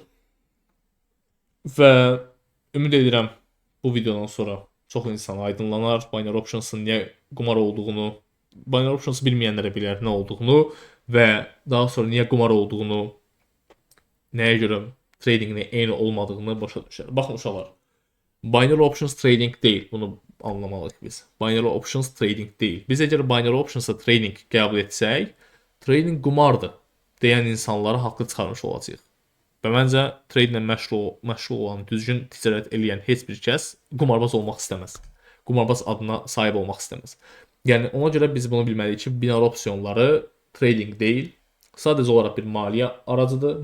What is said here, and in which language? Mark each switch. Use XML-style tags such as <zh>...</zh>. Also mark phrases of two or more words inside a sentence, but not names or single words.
<az>Və ümid edirəm bu videodan sonra çox insana aydınlanar</az> <en>binary options'ın</en> <az>niyə qumar olduğunu,</az> <en>binary options'ı</en> <az>bilməyənlərə bilər nə olduğunu və daha sonra niyə qumar olduğunu, nəyə görə tradingin eyni olmadığını başa düşər. Baxın uşaqlar,</az> <en>binary options</en> <az>trading deyil. Bunu anlamalıyıq biz.</az> <en>Binary options</en> <az>trading deyil. Biz əgər</az> <en>binary options'a</en> <az>trading qəbul etsək, trading qumardır deyən insanları haqlı çıxarmış olacağıq. Və məncə tradinglə məşğul olan, düzgün ticarət eləyən heç bir kəs qumarbaz olmaq istəməz. Qumarbaz adına sahib olmaq istəməz. Yəni ona görə biz bunu bilməliyik ki, binary opsiyonları trading deyil, sadəcə olaraq bir maliyyə aracıdır.</az>